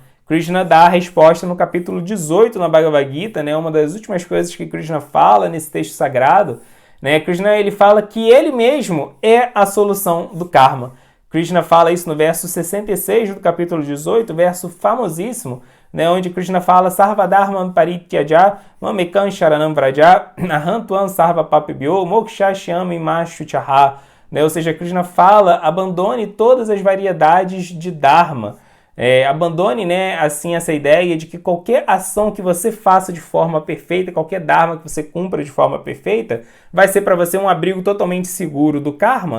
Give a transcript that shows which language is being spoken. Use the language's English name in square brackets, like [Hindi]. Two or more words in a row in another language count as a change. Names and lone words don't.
[Portuguese] Krishna dá a resposta no capítulo 18 na Bhagavad Gita, né? Uma das últimas coisas que Krishna fala nesse texto sagrado, né? Krishna ele fala que ele mesmo é a solução do karma. Krishna fala isso no verso 66 do capítulo 18, verso famosíssimo, né? Onde Krishna fala [Sanskrit] Sarvadharman parityaja mamekam sharanam vraja ahantuam sarva papibhyo mokshashyami mashuchaha, [Portuguese] né? Ou seja, Krishna fala abandone todas as variedades de dharma. Abandone, né, assim, essa ideia de que qualquer ação que você faça de forma perfeita, qualquer dharma que você cumpra de forma perfeita, vai ser para você um abrigo totalmente seguro do karma.